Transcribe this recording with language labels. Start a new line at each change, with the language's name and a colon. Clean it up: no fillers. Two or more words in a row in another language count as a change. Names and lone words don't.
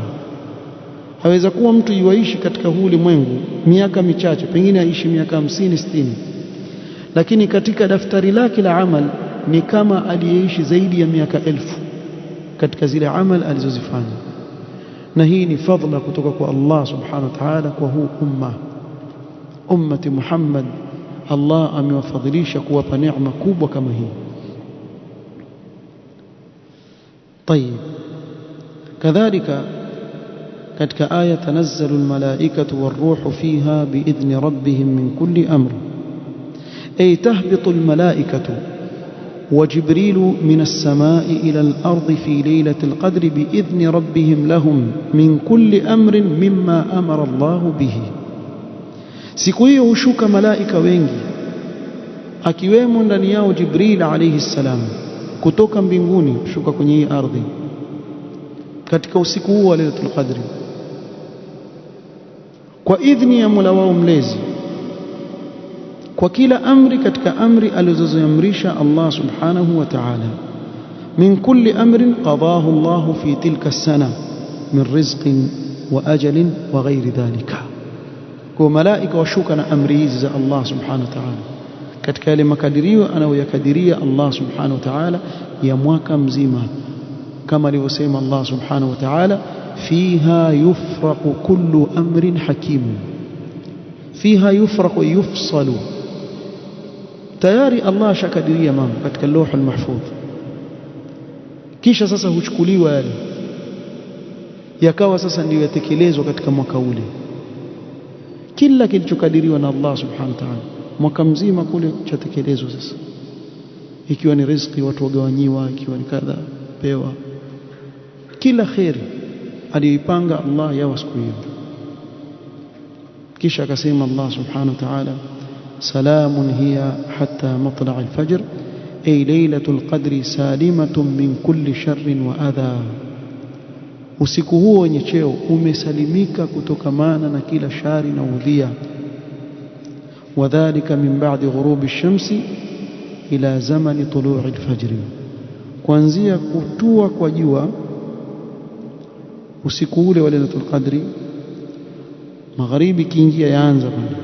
Swahili: Aweza kuwa mtu yuaishi katika huu ulimwengu miaka michache, pengine aishi miaka 50 60, lakini katika daftari lake la amal ni kama aliyeishi zaidi ya miaka 1000 katika zile amal alizozifanya. Na hii ni fadhila kutoka kwa Allah
Arabic: سبحانه وتعالى
Swahili: kwa huu ummati Muhammad. Allah amewafadhilisha kuwapa neema kubwa kama hii.
Arabic: طيب كذلك
Swahili: katika aya
Arabic: تنزل الملائكة والروح فيها بإذن ربهم من كل أمر أي تهبط الملائكة وجبريل من السماء إلى الأرض في ليلة القدر بإذن ربهم لهم من كل أمر مما أمر الله به.
Swahili: Siku hiyo hushuka malaika wengi, akiwemo ndani yao Jibril
Arabic: عليه السلام
Swahili: kutoka mbinguni kushuka kwenye hii ardhi katika usiku huu wa Lailatul Qadri kwa idhni ya Mola wao mlezi, kwa kila amri katika amri alizoziamrisha Allah
Arabic: سبحانه وتعالى. من كل أمر قضاه الله في تلك السنة من رزق وأجل وغير ذلك.
Swahili: Kwa malaika washuka na amri hizi za Allah
Arabic: سبحانه وتعالى
Swahili: katika yale makadirio anayoyakadiria Allah
Arabic: سبحانه وتعالى
Swahili: ya mwaka mzima, kama alivyosema Allah
Arabic: سبحانه وتعالى فيها يفرق كل أمر حكيم. فيها يفرق يفصل,
Swahili: tayari Allah shakadiria mambo katika
Arabic: اللوح المحفوظ,
Swahili: kisha sasa huchukuliwa yale yakawa sasa ndio yatekelezwa katika mwaka ule. Kila kilichokadiriwa na Allah
Arabic: سبحانه وتعالى
Swahili: mwaka mzima kule chatekelezwa sasa, ikiwa ni riziki watu wagawanyiwa, ikiwa ni kadha pewa, kila khairi aliyoipanga Allah yawa siku hiyo. Kisha akasema Allah
Arabic: سبحانه وتعالى سلام هي حتى مطلع الفجر أي ليلة القدر سالمة من كل شر وأذى.
Swahili: Usiku huo wenye cheo umesalimika kutokamana na kila shari na udhia.
Arabic: وذلك من بعد غروب الشمس إلى زمان طلوع الفجر,
Swahili: kuanzia kutua kwa jua usiku ule wa Lailatul Qadri, magharibi kiingia yaanza bana.